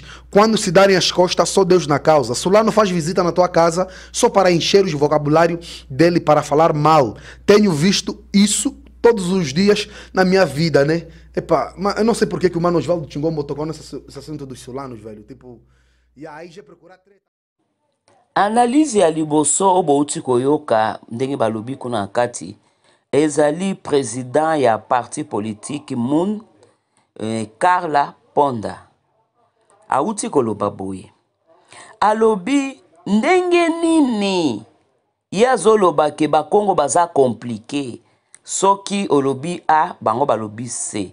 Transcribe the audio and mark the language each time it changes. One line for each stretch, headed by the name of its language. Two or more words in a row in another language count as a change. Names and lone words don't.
Portuguese: Quando se darem as costas, só Deus na causa. Sulano faz visita na tua casa só para encher o vocabulário dele para falar mal. Tenho visto isso todos os dias na minha vida, né? Mas eu não sei porque que o Mano Osvaldo Chingombo tocou nesse assunto dos sulanos, velho. Tipo, e aí já procurar treta.
Lingala: Analise ya liboso obouti koyoka ndenge balobi kuna kati ezali président ya
French: parti politique
Lingala: Mun Carla Ponda auti koloba boye alobi ndenge nini ye azoloba ke bakongo baza komplike soki olobi A bango balobi C.